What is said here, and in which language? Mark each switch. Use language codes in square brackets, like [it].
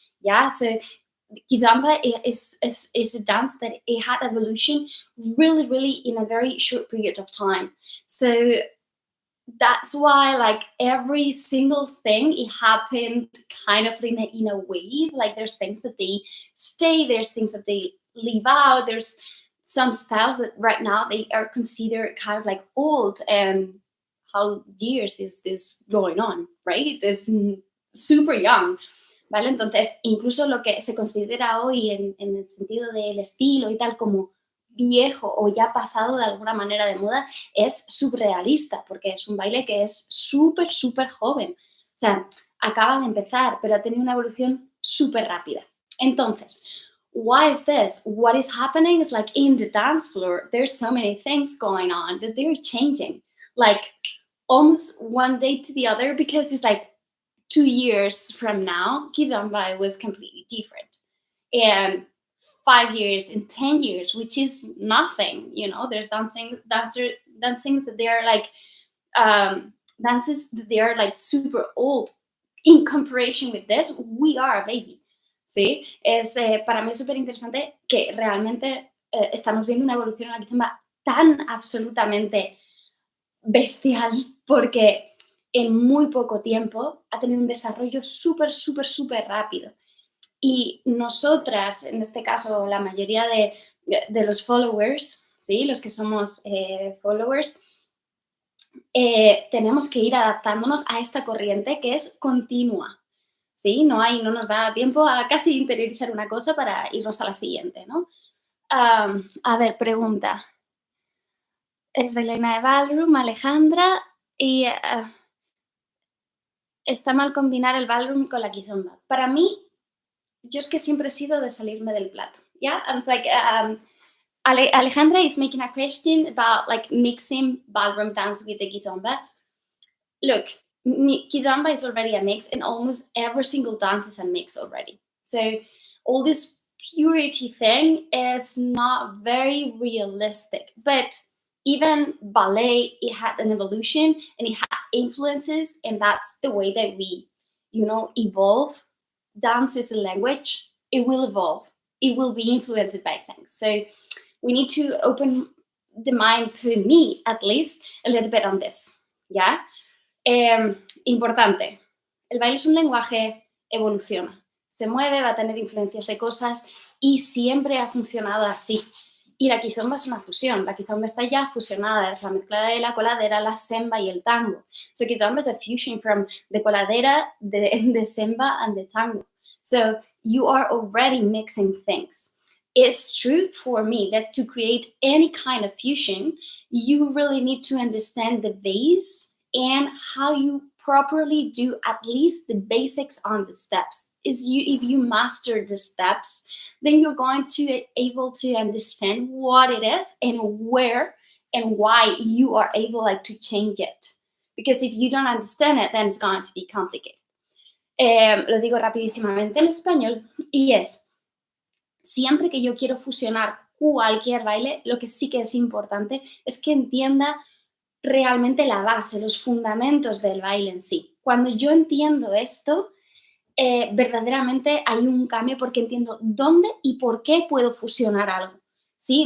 [es] ¿Ya? [en] So, Kizomba is a dance that it had evolution really, really in a very short period of time. So that's why like every single thing it happened kind of in a wave. Like there's things that they stay, there's things that they leave out, there's some styles that right now they are considered kind of like old. And how years is this going on, right? It's super young. ¿Vale? [es] Entonces, incluso lo que se considera hoy en el sentido del estilo y tal como viejo o ya pasado de alguna manera de moda es surrealista, porque es un baile que es súper, súper joven. O sea, acaba de empezar, pero ha tenido una evolución súper rápida. [en] Entonces, why is this? What is happening is like in the dance floor, there's so many things going on that they're changing, like almost one day to the other, because it's like 2 years from now, Kizomba was completely different. And 5 years and 10 years, which is nothing, you know, there's dancings that they are like, dances that they are like super old. In comparison with this, we are a baby, ¿sí? [es] Para mí es súper interesante que realmente estamos viendo una evolución en la Kizomba tan absolutamente bestial, porque en muy poco tiempo ha tenido un desarrollo súper, súper, súper rápido. Y nosotras, en este caso, la mayoría de los followers, ¿sí? Los que somos followers, tenemos que ir adaptándonos a esta corriente que es continua, ¿sí? No nos da tiempo a casi interiorizar una cosa para irnos a la siguiente, ¿no? A ver, pregunta. ¿Es bailarina de ballroom, Alejandra? Y ¿está mal combinar el ballroom con la Kizomba? Para mí, yo es que siempre he sido de salirme del plato. [en] Yeah, I'm like, Alejandra is making a question about like mixing ballroom dance with the Kizomba. Look, Kizomba is already a mix, and almost every single dance is a mix already. So all this purity thing is not very realistic. But even ballet, it had an evolution and it had influences, and that's the way that we, evolve. Dance is a language. It will evolve. It will be influenced by things. So we need to open the mind, for me at least, a little bit on this. Yeah. Importante. [es] El baile es un lenguaje, evoluciona. Se mueve, va a tener influencias de cosas y siempre ha funcionado así. Y la Kizomba es una fusión. La Kizomba está ya fusionada. Es la mezcla de la coladera, la semba y el tango. [en] So Kizomba is a fusion from the coladera, the semba, and the tango. So you are already mixing things. It's true for me that to create any kind of fusion, you really need to understand the base and how you properly do at least the basics on the steps. If you master the steps, then you're going to able to understand what it is and where and why you are able to change it. Because if you don't understand it, then it's going to be complicated. [es] Lo digo rapidísimamente en español y es, siempre que yo quiero fusionar cualquier baile, lo que sí que es importante es que entienda realmente la base, los fundamentos del baile en sí. Cuando yo entiendo esto, verdaderamente hay un cambio porque entiendo dónde y por qué puedo fusionar algo. ¿Sí?